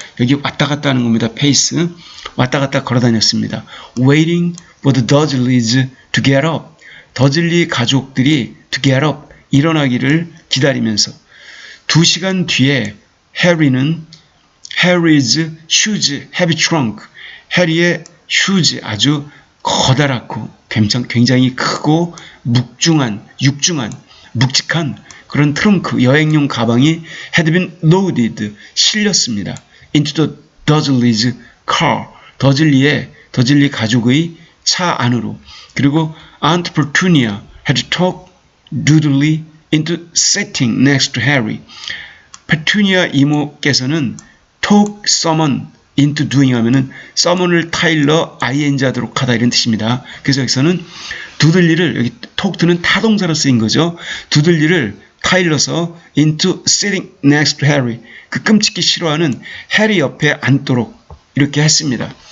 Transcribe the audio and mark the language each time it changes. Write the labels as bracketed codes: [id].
[ko] 여기 왔다 갔다 하는 겁니다. pace, 왔다 갔다 걸어 다녔습니다. [en] waiting for the Dursleys to get up, [ko] 더즐리 가족들이 [en] to get up, [ko] 일어나기를 기다리면서. 2시간 뒤에 [en] Harry's huge heavy trunk, [ko] 해리의 휴지, 아주 커다랗고 굉장히 크고 육중한 묵직한 그런 트렁크, 여행용 가방이 [en] had been loaded, [ko] 실렸습니다. [en] into the Dursleys car, [ko] 더즐리 가족의 차 안으로. [en] 그리고 Aunt Petunia had talked Dudley into sitting next to Harry. [ko] 페투니아 이모께서는 [en] talk someone into doing [ko] 하면은 summon을 타일러 ing 하도록 하다, 이런 뜻입니다. 그래서 여기서는 두들리를, 여기 talk는 타동사로 쓰인 거죠. 두들리를 타일러서 [en] into sitting next to Harry, [ko] 그 끔찍히 싫어하는 해리 옆에 앉도록 이렇게 했습니다.